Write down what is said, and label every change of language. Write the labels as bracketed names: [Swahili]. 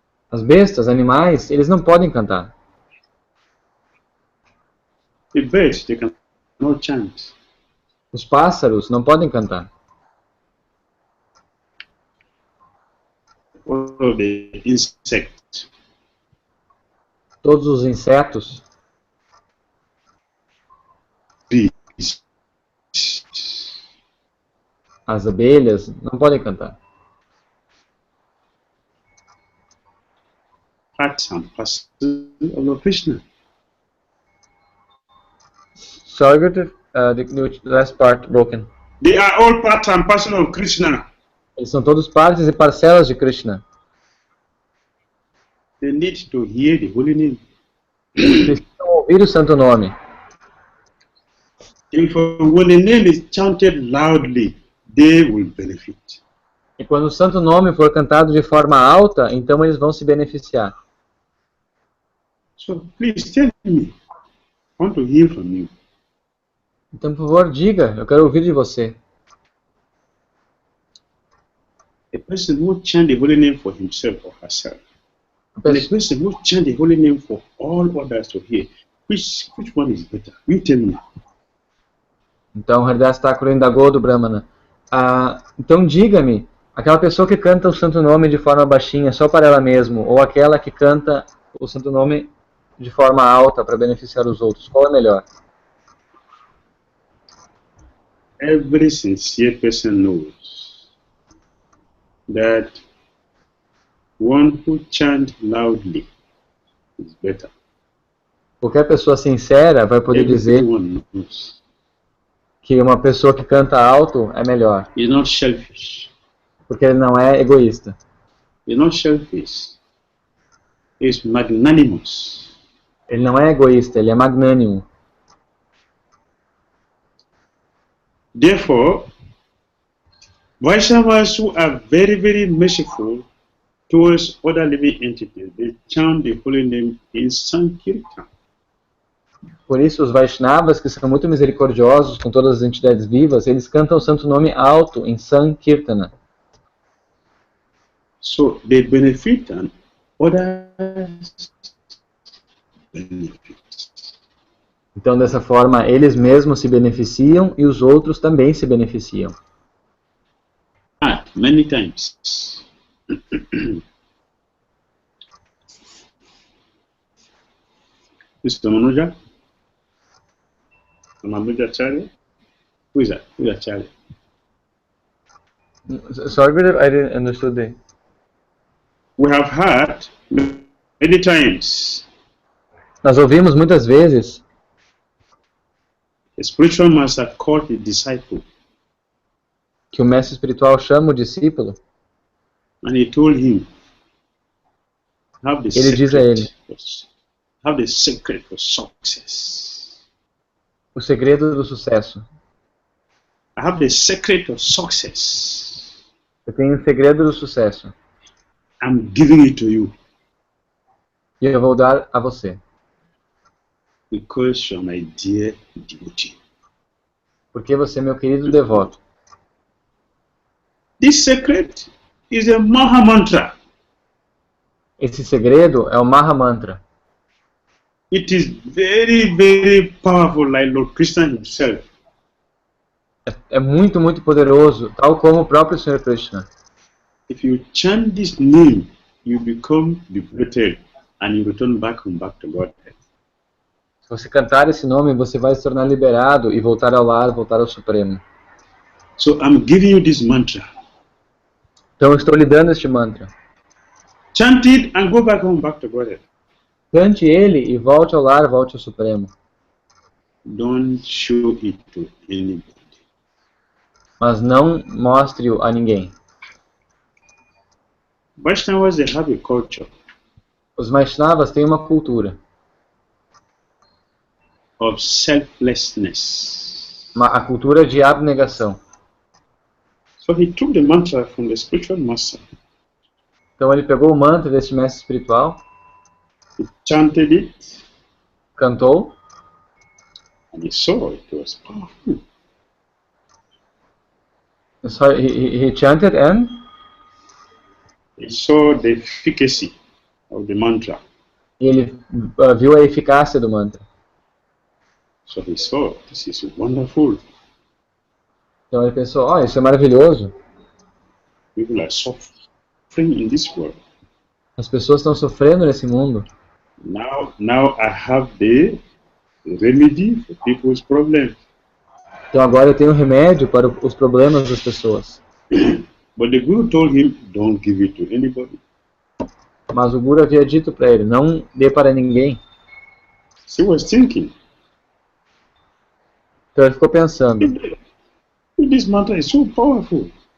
[Portuguese] As bestas, animais, eles não podem cantar. [English] The birds, they cannot chant. [Portuguese] Os pássaros não podem cantar. [English] of the insects. [Portuguese] Todos os insetos, [English] Bees. [Portuguese] as abelhas, não podem cantar. [English] Part and parcel of Lord Krishna. Sorry, the last part broken. They are all part and parcel of Krishna. [Portuguese] Eles são todos partes e parcelas de Krishna. [English] They need to hear the holy name. [Portuguese] Precisam ouvir o santo nome. [English] If when the name is chanted loudly, they will benefit. [Portuguese] E quando o santo nome for cantado de forma alta, então eles vão se beneficiar. [English] So please tell me. I want to hear from you. [Portuguese] Então, por favor, diga, eu quero ouvir de você. [English] A person who chant the holy name for himself or herself, [Portuguese] A [English] and a [Portuguese] pessoa, [English] person who chant the holy name for all others to hear, which one is better? You tell me. [Portuguese] então, Haridas Thakura indagou do Brahmana. Então, diga-me, aquela pessoa que canta o santo nome de forma baixinha, só para ela mesma, ou aquela que canta o santo nome de forma alta para beneficiar os outros, qual é melhor? [English] Every sincere person knows that one who chants loudly is better. [Portuguese] Qualquer pessoa sincera vai poder dizer [English] Everyone knows. [Portuguese] que uma pessoa que canta alto é melhor, [English] He's not selfish. [Portuguese] porque ele não é egoísta. [English] He's not selfish. He's magnanimous. [Portuguese] Ele não é egoísta, ele é magnânimo. [English] Therefore, Vaishnavas who are very, very merciful towards other living entities, they chant the holy name in Sankirtan. [Portuguese] Por isso, os Vaishnavas, que são muito misericordiosos com todas as entidades vivas, eles cantam o santo nome alto em Sankirtana. [English] So they benefit and others benefit. [Portuguese] Então, dessa forma, eles mesmos se beneficiam e os outros também se beneficiam. [English] Many times. Mr. Manuja? Manuja Charya? Who is that? Who is that Charya? Sorry, I didn't understand the... We have heard many times [Portuguese] Nós ouvimos muitas vezes [English] a spiritual master called his disciple [Portuguese] que o mestre espiritual chama o discípulo, [English] and he told him, have the [Portuguese] ele diz a ele, [English] secret for success. [Portuguese] o segredo do sucesso. [English] I have the secret of success. [Portuguese] Eu tenho o segredo do sucesso. [English] I'm giving it to you. [Portuguese] E eu vou dar a você. [English] Because you're my dear devotee. [Portuguese] Porque você é meu querido devoto. [English] This secret is a Maha Mantra. [Portuguese] Esse segredo é o Maha Mantra. [English] It is very, very powerful, like Lord Krishna himself. [Portuguese] É muito, muito poderoso, tal como o próprio Senhor Krishna. [English] If you chant this name, you become liberated and you return back to Godhead. [Portuguese] Se você cantar esse nome, você vai se tornar liberado e voltar ao lar, voltar ao Supremo. [English] So I'm giving you this mantra. [Portuguese] Então eu estou lhe dando este mantra. [English] Chant it and go back to Godhead. [Portuguese] Cante ele e volte ao lar, volte ao Supremo. [English] Don't show it to anybody. [Portuguese] Mas não mostre-o a ninguém. [English] Vaishnavas, they have a culture [Portuguese] Os Vaishnavas têm uma cultura, [English] of selflessness. [Portuguese] a cultura de abnegação. [English] So he took the mantra from the spiritual master. [Portuguese] Então ele pegou o mantra deste mestre espiritual, [English] He chanted it, [Portuguese] cantou, [English] and he saw it was powerful. so he chanted and He saw the efficacy of the mantra. [Portuguese] ele viu a eficácia do mantra. [English] So he saw, this is wonderful. [Portuguese] Então ele pensou, isso é maravilhoso. [English] People are suffering in this world. [Portuguese] As pessoas estão sofrendo nesse mundo. [English] Now I have the remedy for people's problems. [Portuguese] Então agora eu tenho remédio para os problemas das pessoas. [English] But the Guru told him, don't give it to anybody. [Portuguese] Mas o Guru havia dito para ele, não dê para ninguém. [English] So he was thinking, [Portuguese] Então ele ficou pensando, [English] this mantra is so powerful.